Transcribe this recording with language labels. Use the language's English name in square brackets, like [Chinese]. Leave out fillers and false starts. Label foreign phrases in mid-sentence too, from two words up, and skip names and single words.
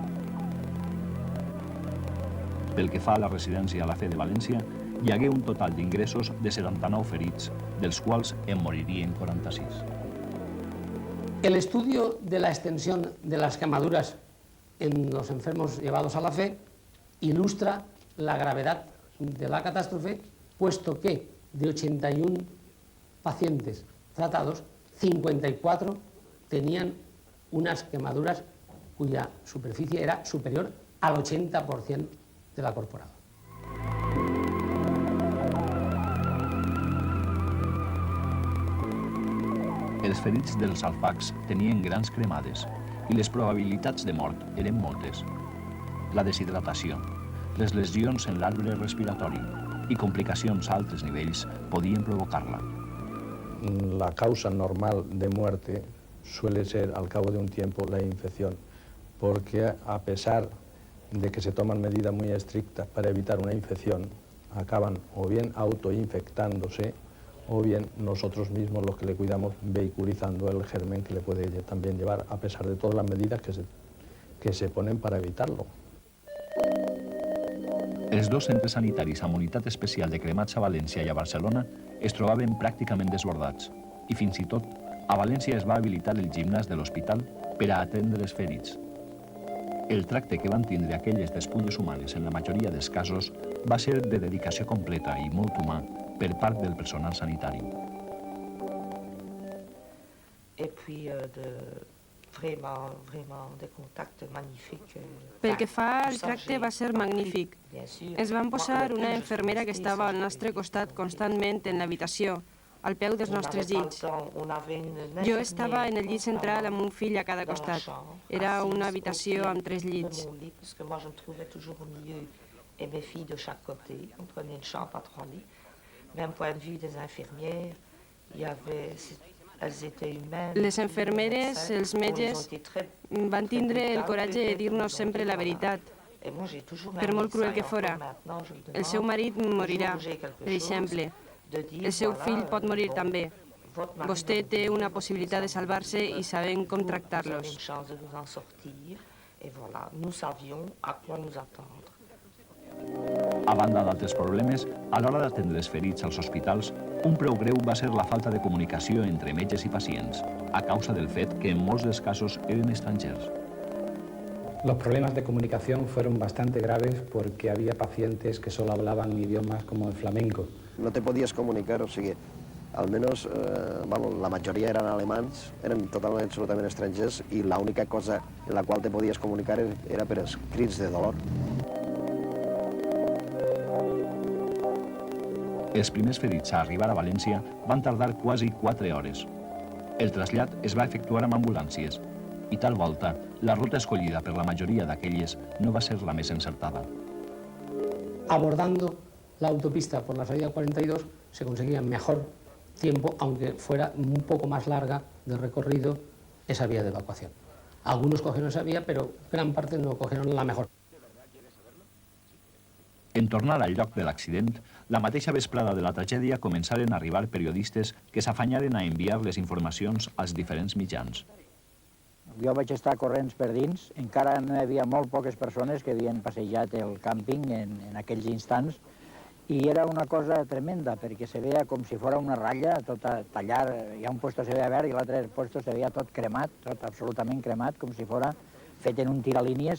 [Catalan] Pel que fa a la residència a la Fe de València, hi hagué un total d'ingressos de 79 ferits, dels quals en moririen 46. [Spanish] El estudio de la extensión de las quemaduras en los enfermos llevados a la Fe ilustra la gravedad de la catástrofe, puesto que de 81 pacientes tratados, 54 tenían unas quemaduras cuya superficie era superior al 80% de la corporada. [Catalan] Els ferits dels alfacs tenien grans cremades i les probabilitats de mort eren moltes. La deshidratació, les lesions en l'arbre respiratori i complicacions a altres nivells podien provocar-la. [Spanish] La causa normal de muerte suele ser al cabo de un tiempo la infección, porque a pesar de que se toman medidas muy estrictas para evitar una infección, acaban o bien autoinfectándose o bien nosotros mismos los que le cuidamos vehiculizando el germen que le puede también llevar, a pesar de todas las medidas que se ponen para evitarlo. [Catalan] Els dos centres sanitaris amb unitat especial de cremats a València i a Barcelona es trobaven pràcticament desbordats i fins i tot a València es va habilitar el gimnàs de l'hospital per a atendre els ferits. El tracte que van tindre aquelles despulles humanes en la majoria dels casos va ser de dedicació completa i molt humà per part del personal sanitari. [French] Et puis vraiment des contacts magnifiques. [Catalan] Pel que fa al tracte va ser magnífic. Ens van posar una infermera que estava al nostre costat constantment en l'habitació, al peu dels nostres llits. Jo estava en el llit central amb un fill a cada costat. Era una habitació amb 3 llits. [French] Et mes filles de chaque côté, on prenait une chambre à 3 lits. Même point de vue des infirmières, il y avait... [Catalan] Les infermeres, els metges, van tindre el coratge de dir-nos sempre la veritat, per molt cruel que fora. El seu marit morirà, per exemple. El seu fill pot morir també. Vostè té una possibilitat de salvar-se i sabem com tractar-los. A banda d'altres problemes, a l'hora d'atendre els ferits als hospitals, un preu greu va ser la falta de comunicació entre metges i pacients, a causa del fet que en molts dels casos eren estrangers. [Spanish] Los problemas de comunicación fueron bastante graves porque había pacientes que solo hablaban idiomas como el flamenco. No te podías comunicar, [Catalan] o sigui, almenys la majoria eren alemans, eren totalment, absolutament estrangers, i l'única cosa en la qual te podies comunicar era per els crits de dolor. Els primers ferits a arribar a València van tardar quasi 4 hores. El trasllat es va efectuar amb ambulàncies i tal volta la ruta escollida per la majoria d'aquelles no va ser la més encertada. [Spanish] Abordando la autopista por la salida 42 se conseguía mejor tiempo, aunque fuera un poco más larga de recorrido esa vía de evacuación. Algunos cogieron esa vía, pero gran parte no cogieron la mejor. [Catalan] En tornar al lloc de l'accident, la mateixa vesprada de la tragèdia començaren a arribar periodistes que s'afanyaren a enviar les informacions als diferents mitjans. Jo vaig estar corrents per dins, encara no hi havia molt poques persones que havien passejat el càmping en aquells instants, i era una cosa tremenda, perquè se veia com si fos una ratlla, tot a tallar, hi ha un puesto se veia verd i l'altre puesto se veia tot cremat, tot absolutament cremat, com si fos fet en un tiralínies.